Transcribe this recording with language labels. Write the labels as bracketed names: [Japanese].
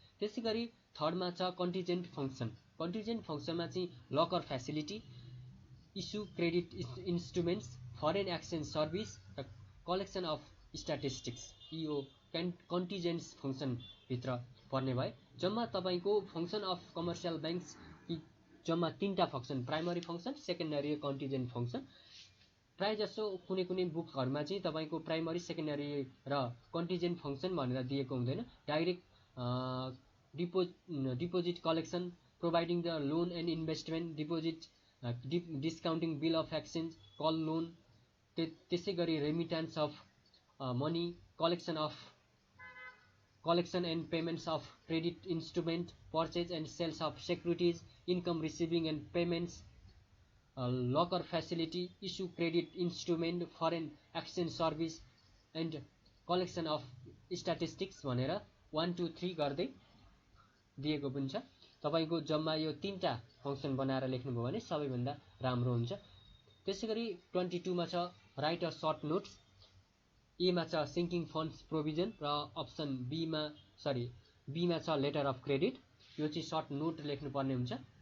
[Nepali] त्यसैगरी 3rd मा छ कन्टिजेन्ट फंक्सन। कन्टिजेन्ट फंक्सनमा चाहिँ locker facility, issue credit instruments, foreign exchange service र कलेक्सन अफ स्ट्याटिस्टिक्स यो कन्टिजेन्ट फंक्सन भित्र पर्ने भए। जम्मा तपाईको फंक्सन अफ कमर्शियल बैंक्स जम्मा 3टा फंक्सन, प्राइमरी फंक्सन, सेकेन्डरी र कन्टिजेन्ट फंक्सन। प्राय जसो कुनै कुनै बुकहरुमा चाहिँ तपाईको प्राइमरी, सेकेन्डरी र कन्टिजेन्ट फंक्सन भनेर दिएको हुँदैन, direct [English] deposit collection, providing the loan and investment, deposit discounting bill of exchange, call loan, [Nepali] त्यसै गरी [English] remittance of money, collection and payments of credit instrument, purchase and sales of securities, income receiving and payments, locker facility, issue credit instrument, foreign exchange service, and collection of statistics [Nepali] भनेर 1 2 3 गर्दै दिएको पनि छ। तपाईको जम्मा यो 3टा फंक्सन बनाएर लेख्नुभयो भने सबैभन्दा राम्रो हुन्छ। त्यसैगरी 22 मा छ राइट अ सर्ट नोट्स, ए मा छ सिंकिङ फन्ड्स प्रोभिजन र अप्सन बी मा छ लेटर अफ क्रेडिट। यो चाहिँ सर्ट नोट लेख्नुपर्ने हुन्छ।